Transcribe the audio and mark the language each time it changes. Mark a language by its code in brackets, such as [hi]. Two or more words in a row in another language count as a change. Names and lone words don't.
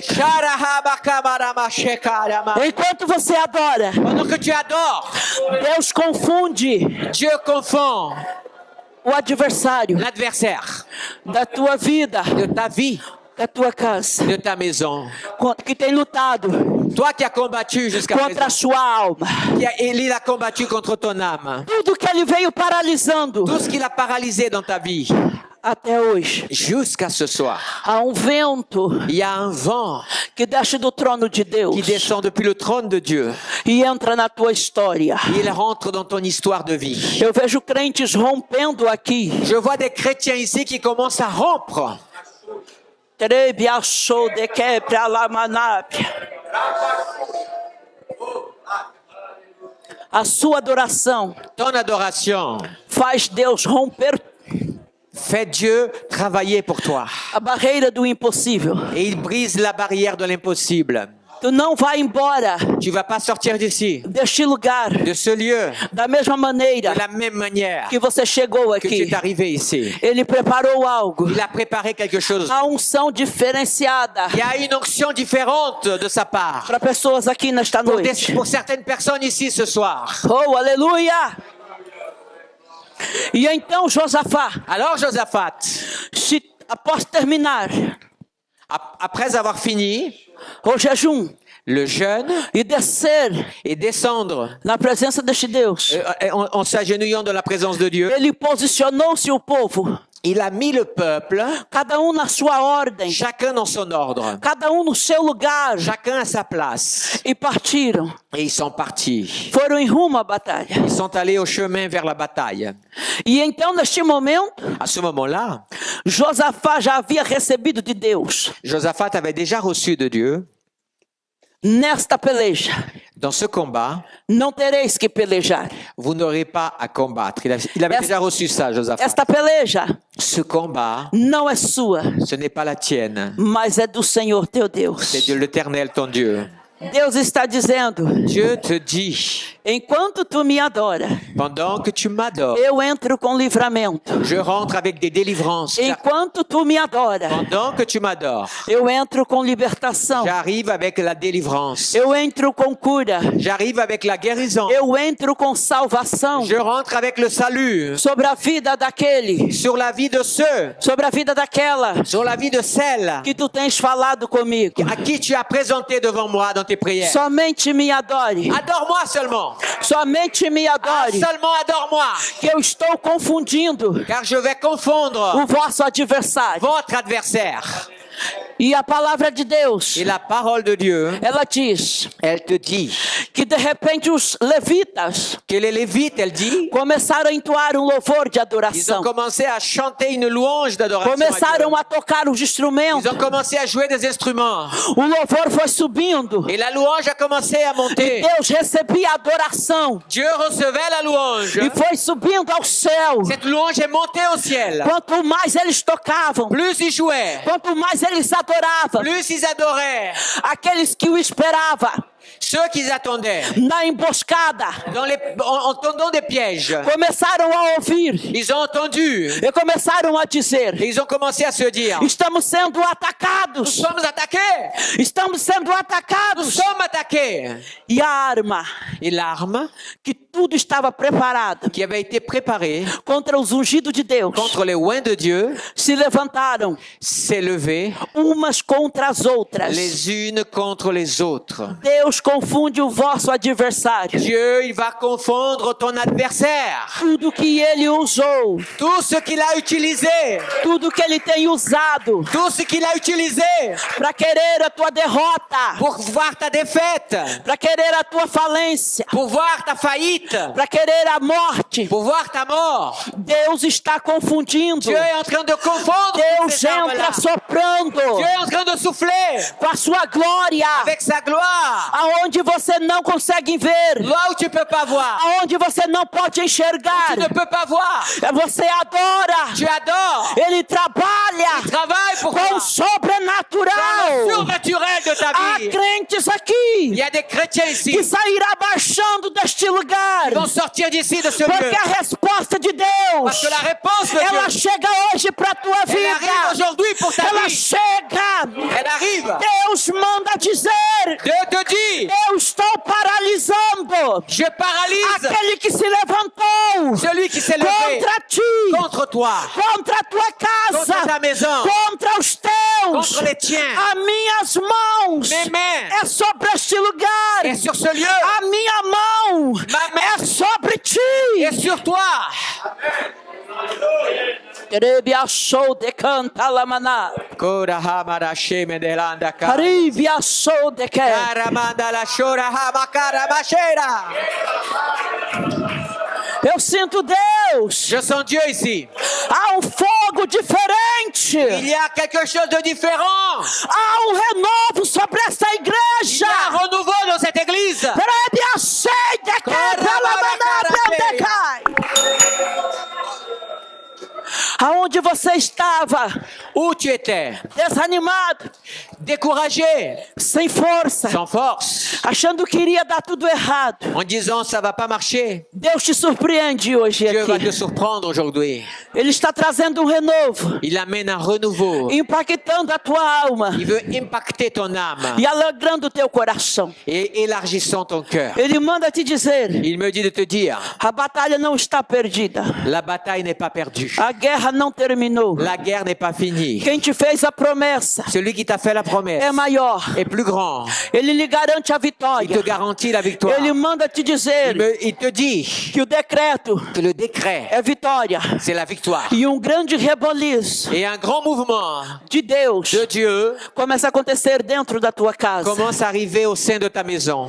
[pt] Sharahabakamarama. Enquanto você adora, [fr] Pendant que tu adores, [pt] Deus confunde [fr] Dieu confond [pt] o adversário [fr] l'adversaire [pt] da tua vida, [fr] de ta vie, [pt] da tua casa, [fr] de ta maison. [pt] que tem lutado [fr] Toi qui as combattu jusqu'à [pt] contra a [fr] présent, [pt] sua alma. [fr] il a combattu contre ton âme. [pt] Tudo que ele veio paralisando [fr] Tout ce qu'il a paralysé dans ta vie, [pt] até hoje. [fr] jusqu'à ce soir. [pt] Há vento [fr] Il y a un vent [pt] que desce do trono de Deus [fr] qui descend depuis le trône de Dieu. [pt] e entra na tua história. [fr] Il rentre dans ton histoire de vie. [pt] Eu vejo crentes rompendo aqui. [fr] Je vois des chrétiens ici qui commencent à rompre. Trebiaçou de quebra la manabra. [pt] A sua adoração [fr] Ton adoration [pt] faz Deus romper [fr] fait Dieu travailler pour toi. [pt] a barreira do impossível. [fr] Et il brise la barrière de l'impossible. [pt] Tu não vai embora [fr] Tu vas pas sortir d'ici, [pt] deste lugar [fr] de ce lieu, [pt] da mesma maneira [fr] de la même manière [pt] que você chegou [fr] que tu [pt] aqui. [fr] es arrivé ici. [pt] Ele preparou algo. [fr] Il a préparé quelque chose. [pt] A unção diferenciada [fr] Il y a une onction différente de sa part. [pt] para pessoas aqui nesta noite. [fr] Pour certaines personnes ici ce soir. [pt] Oh, aleluia! E então Josafá, [fr] Alors Josaphat, [pt] após terminar [fr] après avoir fini [pt] o jejum [fr] le jeûne [pt] e descer [fr] et descendre [pt] na presença deste Deus, [fr] en s'agenouillant dans la présence de Dieu, [pt] ele posicionou-se o povo [fr] Il a mis le peuple, [pt] cada um na sua ordem, [fr] chacun dans son ordre, [pt] cada um no seu lugar, [fr] chacun à sa place. [pt] e partiram. [fr] Et ils sont partis. [pt] Foram em rumo à batalha. [fr] Ils sont allés au chemin vers la bataille. [pt] E então, neste momento, [fr] À ce moment-là, [pt] Josafá já havia recebido de Deus, [fr] Josaphat avait déjà reçu de Dieu, [pt] nesta peleja, [fr] dans ce combat, [pt] não tereis que pelejar. [fr] vous n'aurez pas à combattre. Il avait déjà reçu ça, Josaphat. [pt] Esta peleja [fr] Ce combat, [pt] não é sua, [fr] ce n'est pas la tienne. [pt] mas é do Senhor teu Deus. [fr] C'est de l'Éternel, ton Dieu. [pt] Deus está dizendo, [fr] Dieu te dit, [pt] enquanto tu me adoras, [fr] pendant que tu m'adores, [pt] eu entro com livramento. [fr] je rentre avec des délivrances. [pt] Enquanto tu me adoras, [fr] Pendant que tu m'adores, [pt] eu entro com libertação. [fr] j'arrive avec la délivrance. [pt] Eu entro com cura. [fr] J'arrive avec la guérison. [pt] Eu entro com salvação [fr] Je rentre avec le salut [pt] sobre a vida daquele, [fr] sur la vie de ceux, [pt] sobre a vida daquela [fr] sur la vie de celles [pt] que tu tens falado comigo. [fr] à qui tu as présenté devant moi dans tes prières. [pt] Somente me adore. [fr] Adore-moi seulement. [pt] Somente me adore. [fr] Seulement adore-moi. [pt] Que eu estou confundindo [fr] Car je vais confondre [pt] o vosso adversário. [fr] votre adversaire. [pt] E a palavra de Deus, [fr] Et la parole de Dieu, [pt] ela diz [fr] elle te dit [pt] que de repente os levitas [fr] que les Lévites, elle dit, [pt] começaram a entoar um louvor de [fr] ils ont [pt] adoração. [fr] commencé à chanter une louange d'adoration. à Dieu. [pt] Começaram a tocar os instrumentos. [fr] Ils ont commencé à jouer des instruments. [pt] O louvor foi subindo. [fr] Et la louange a commencé à [pt] E [fr] monter. [pt] Deus recebia a adoração. [fr] Dieu recevait la louange. [pt] E foi subindo ao céu. [fr] Cette louange est montée au ciel. [pt] Quanto mais eles tocavam, [fr] Plus ils jouaient, [pt] quanto mais eles adoravam, [fr] plus ils adoraient. [pt] aqueles que o esperavam [fr] Ceux qu'ils attendaient, [pt] na emboscada, [fr] en tendant des pièges, [pt] começaram a ouvir [fr] ils ont entendu. [pt] e começaram a dizer: [fr] Et ils ont commencé à se dire, [pt] estamos sendo [fr] nous [pt] atacados, [fr] sommes attaqués. [pt] estamos sendo [fr] Nous [pt] atacados. [fr] sommes attaqués. [pt] E a arma, [fr] Et l'arme [pt] que tudo estava preparado [fr] qui avait été préparée [pt] contra os ungidos de Deus, [fr] contre les oints de Dieu [pt] se levantaram [fr] s'est levée [pt] umas contra as outras. [fr] les unes contre les autres. [pt] Deus confunde o vosso adversário. [fr] Dieu, il va confondre ton adversaire. [pt] Tudo que ele usou, [fr] Tout ce qu'il a utilisé, [pt] tudo que ele tem usado [fr] tout ce qu'il a utilisé [pt] para querer a tua derrota, [fr] pour voir ta défaite, [pt] para querer a tua falência, [fr] pour voir ta faillite, [pt] para querer a morte. [fr] pour voir ta mort. [pt] Deus está confundindo. [fr] Dieu est en train de confondre [pt] Deus [fr] ces armes-là. [pt] entra soprando [fr] Dieu est en train de souffler [pt] com a sua glória [fr] avec sa gloire. [pt] aonde você não consegue ver, [fr] Là où tu peux pas voir, [pt] aonde você não pode enxergar. [fr] tu ne peux pas voir. [pt] Você adora. [fr] Tu adores. [pt] Ele trabalha [fr] Travaille pour [pt] com o [fr] toi. Le [pt] sobrenatural. [fr] surnaturel de ta [pt] Há [fr] vie. [pt] crentes [fr] Il [pt] aqui [fr] y a des chrétiens ici [pt] que sairá baixando deste lugar, [fr] qui vont sortir d'ici de ce lieu. [pt] porque a resposta de [fr] Parce [pt] Deus, [fr] que la réponse de [pt] ela [fr] Dieu, [pt] chega hoje para tua [fr] elle arrive [pt] vida. [fr] aujourd'hui pour ta [pt] Ela [fr] vie. [pt] chega. [fr] Elle arrive. [pt] Deus manda dizer: [fr] Dieu te dit, [pt] eu estou paralisando [fr] je paralyse [pt] aquele que se levantou [fr] celui qui s'est levé [pt] contra ti, [fr] contre toi, [pt] contra a tua [fr] contre ta [pt] casa, [fr] maison, [pt] contra os teus. [fr] contre les tiens. [pt] As minhas mãos [fr] Mes mains [pt] é sobre este lugar. [fr] est sur ce lieu [pt] A minha mão [fr] Ma main [pt] é sobre ti. [fr] et sur toi. Rebia show de canta lamana. Kora hamara sheme delanda ka. Haribia show de que. Karamanda la shora hamakara bashera. [pt] Eu sinto Deus. [fr] Je sens Dieu ici. [pt] Há fogo diferente. [fr] Il y a quelque chose de différent. [pt] Há renovo sobre esta [fr] Il y [pt] igreja. [fr] a un renouveau dans cette église. [pt] Rebia sei de que aonde você estava, [fr] Où tu étais? [pt] desanimado, [fr] Découragé, [pt] sem força, [fr] sans force, [pt] achando que iria dar tudo errado. [fr] en disant ça va pas marcher. [pt] Deus te surpreende hoje [fr] Dieu va te [pt] aqui. [fr] surprendre aujourd'hui. [pt] Ele está trazendo renovo, [fr] Il amène un renouveau. [pt] impactando a tua alma [fr] Il veut impacter ton âme [pt] e alegrando o teu coração. [fr] et élargissant ton cœur. [pt] Ele manda te dizer: [fr] Il me dit de te dire, [pt] a batalha não está perdida, [fr] la bataille n'est pas perdue. [pt] a guerra não terminou. [fr] La guerre n'est pas finie. [pt] Quem te fez a promessa, [fr] Celui qui t'a fait la promesse [pt] é maior. [fr] est plus grand. [pt] Ele lhe garante a [fr] Il te [pt] vitória. [fr] garantit la victoire. [pt] Ele manda te dizer [fr] Il te dit [pt] que o decreto [fr] que le décret, [pt] é vitória. [fr] c'est la victoire. [pt] E grande reboliço [fr] Et un grand mouvement [pt] de Deus [fr] de Dieu [pt] começa a acontecer dentro da tua casa. [fr] commence à arriver au sein de ta maison.